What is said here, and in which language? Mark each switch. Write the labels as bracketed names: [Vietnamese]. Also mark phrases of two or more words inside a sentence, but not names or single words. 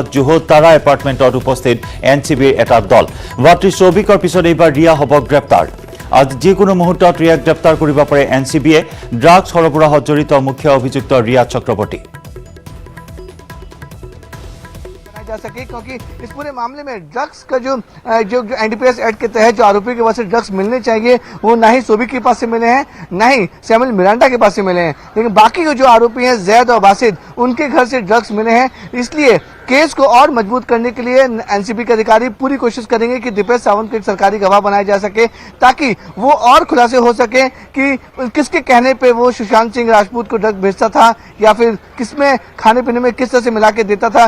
[Assamese] জুহু তাৰা এপাৰ্টমেণ্টত উপস্থিত NCBৰ এটা দল। ভাতৃ সৌভিকৰ পিছত এইবাৰ ৰিয়া হ'ব গ্ৰেপ্তাৰ। আজি যিকোনো মুহূৰ্তত ৰিয়াক গ্ৰেপ্তাৰ কৰিব পাৰে NCBয়ে। ড্ৰাগছ সৰবৰাহত জড়িত মুখ্য অভিযুক্ত ৰিয়া চক্ৰৱৰ্তী। [Hindi] जा सके, क्योंकि इस पूरे मामले में ड्रग्स का जो एनडीपीएस एक्ट के तहत जो आरोपी के पास से ड्रग्स मिलने चाहिए वो ना ही सोबी के पास से मिले हैं, ना ही सैमुअल मिरांडा के पास से मिले हैं, लेकिन बाकी जो आरोपी हैं जैद और बासिद, उनके घर से ड्रग्स मिले हैं। इसलिए केस को और मजबूत करने के लिए एनसीबी के अधिकारी पूरी कोशिश करेंगे कि दीपेश सावंत को एक सरकारी गवाह बनाया जा सके, ताकि वो और खुलासे हो सके कि किसके कहने पे वो सुशांत सिंह राजपूत को ड्रग भेजता था या फिर किसमें खाने पीने में किस तरह से मिला के देता था।